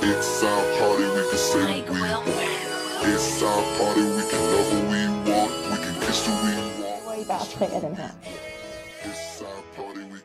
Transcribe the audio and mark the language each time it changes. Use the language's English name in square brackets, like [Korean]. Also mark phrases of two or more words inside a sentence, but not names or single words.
[English] It's our party, we can say what we want. It's our party, we can love what we want. We can kiss who we want. [Danish] Hvor I bare 3 af den her. [English] It's our party.